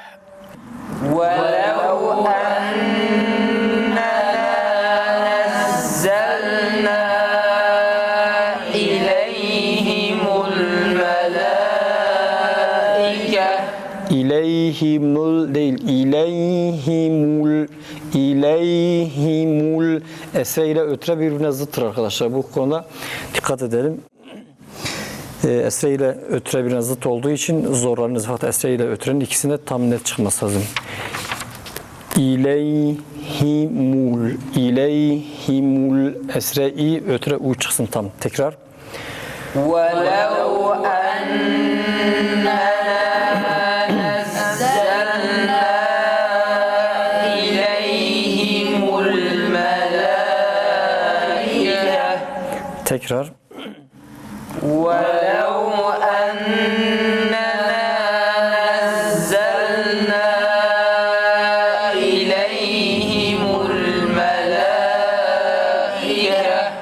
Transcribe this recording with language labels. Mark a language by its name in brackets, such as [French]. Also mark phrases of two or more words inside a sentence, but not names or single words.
[Arabic] ولو أننا نزلنا إليهم الملائكة [Turkish] İleyhimul değil, ileyhimul esre ile ötre birbirine zıttır arkadaşlar. Bu konuda dikkat edelim. Esre ile ötre birbirine zıt olduğu için zorlanırız. Fakat esre ile ötrenin ikisine tam net çıkması lazım. İleyhimul esre-i ötre u çıksın tam. Tekrar. [Arabic] ولو أننا نزلنا إليهم الملائكة [Turkish] Tekrar. [Arabic] ولو أننا نزلنا إليهم الملائكة